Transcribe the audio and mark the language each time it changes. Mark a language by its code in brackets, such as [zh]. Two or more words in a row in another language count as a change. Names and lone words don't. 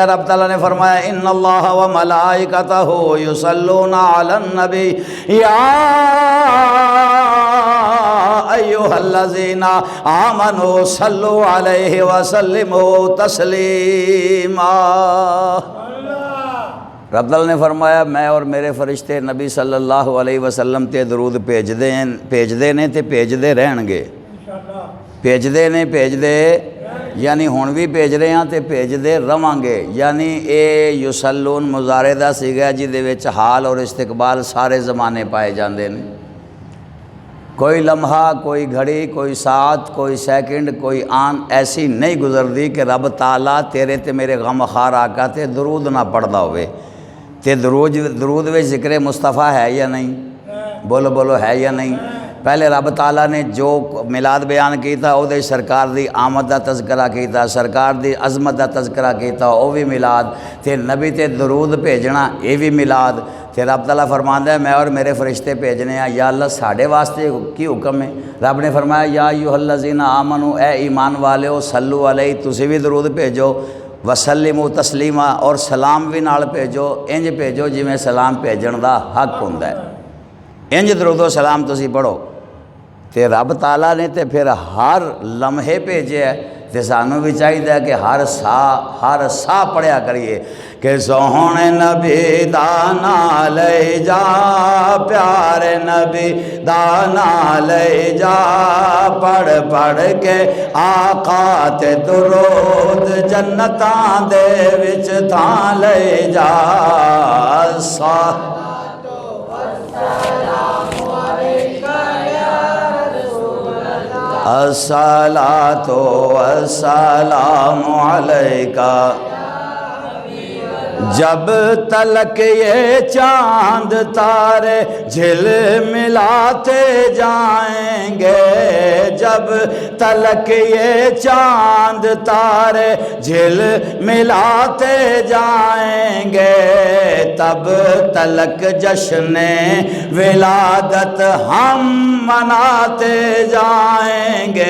[ur] رب تعالیٰ نے فرمایا [ar] ان اللہ و ملائکتہ یصلون علی النبی یا ایھا الذین آمنوا صلوا علیہ وسلموا تسلیما۔ [pa] رب تعالیٰ نے فرمایا میں اور میرے فرشتے نبی [ar] صلی اللہ علیہ وسلم [pa] تے درود بھیجدے نے تے بھیجدے رہن گے۔ بھیجدے نے بھیجدے یعنی ہن بھی بھیج رہے ہیں تے بھیجدے رہاں گے، یعنی اے یصلون مضارع دا صیغہ جہدے وچ حال اور استقبال سارے زمانے پائے جاندے نے۔ کوئی لمحہ، کوئی گھڑی، کوئی ساعت، کوئی سیکنڈ، کوئی آن ایسی نہیں گزردی کہ رب تعالیٰ تیرے تے میرے غم خار آقا تے درود نہ پڑھدا ہوئے۔ تے درود وچ ذکر مصطفیٰ ہے یا نہیں؟ بولو بولو، ہے یا نہیں؟ پہلے رب تعالیٰ نے جو میلاد بیان کیتا او دے سرکار دی آمد دا تذکرہ کیتا، سرکار دی عظمت دا تذکرہ کیتا، او بھی میلاد تے نبی تے درود بھیجنا اے بھی میلاد۔ تے رب تعالیٰ فرماندا ہے میں اور میرے فرشتے بھیجنے ہیں۔ یا اللہ ساڑھے واسطے کی حکم ہے؟ رب نے فرمایا [ar] یا ایھا الذین آمنوا، [pa] اے ایمان والےو، [ar] صلو علیہ، [pa] تسی بھی درود بھیجو، [ar] وسلموا تسلیما، [pa] اور سلام بھی نال بھیجو، انج بھیجو جویں سلام بھیجن دا حق ہوندا ہے، انج درود و سلام تسی پڑھو۔ تے رب تعالیٰ نے تے پھر ہر لمحے بھیجے ہے، تے سانوں بھی چاہیے کہ ہر سا پڑھیا کریے کہ سوہنے نبی دانا لے جا، پیارے نبی دانا لے جا، پڑھ پڑھ کے آقا تے درود جنتاں دے وچ تھاں لے جا۔ [ar] الصلاۃ والسلام علیکہ۔ [ur] جب تلک یہ چاند تارے جھل ملاتے جائیں گے، جب تلک یہ چاند تارے جھل ملاتے جائیں گے، تب تلک جشن ولادت ہم مناتے جائیں گے۔